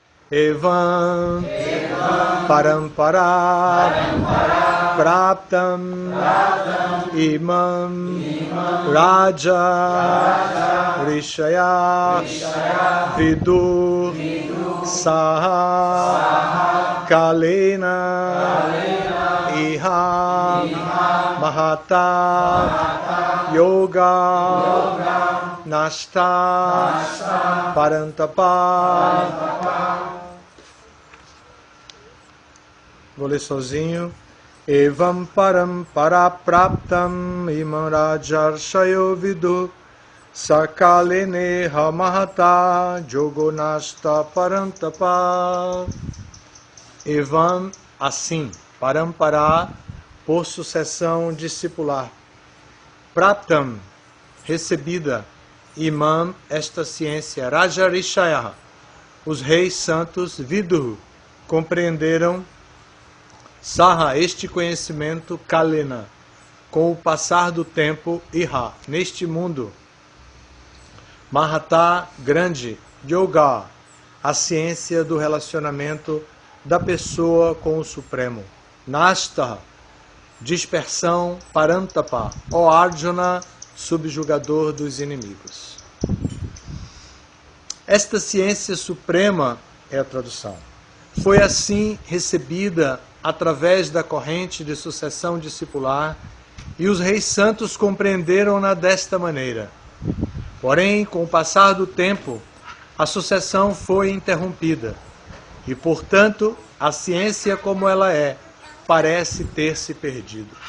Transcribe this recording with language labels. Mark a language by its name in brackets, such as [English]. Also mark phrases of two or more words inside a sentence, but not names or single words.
[Sanskrit] एवम् परम्परा प्राप्तम् इमम् राज ऋषय विदुर् सह कालेन इह महता योग नष्ट परन्तप. [Portuguese] Vou ler sozinho. [Sanskrit] एवम् परम्परा प्राप्तम् इमम् राजर्षयो विदु सकलेने हमहत योगोनस्त परन्तप. Evam, [Portuguese] assim, parampara, por sucessão discipular. Praptam, recebida. Imam, esta ciência. Rajarishaya, os reis santos. Vidu, compreenderam. Saha, este conhecimento. Kalena, com o passar do tempo. Iha, neste mundo. Mahata, grande. Yoga, a ciência do relacionamento da pessoa com o Supremo. Nasta, dispersão. Parantapa, ó Arjuna, subjugador dos inimigos. Esta ciência suprema é a tradução. Foi assim recebida através da corrente de sucessão discipular, e os reis santos compreenderam-na desta maneira. Porém, com o passar do tempo, a sucessão foi interrompida, e, portanto, a ciência como ela é, parece ter se perdido.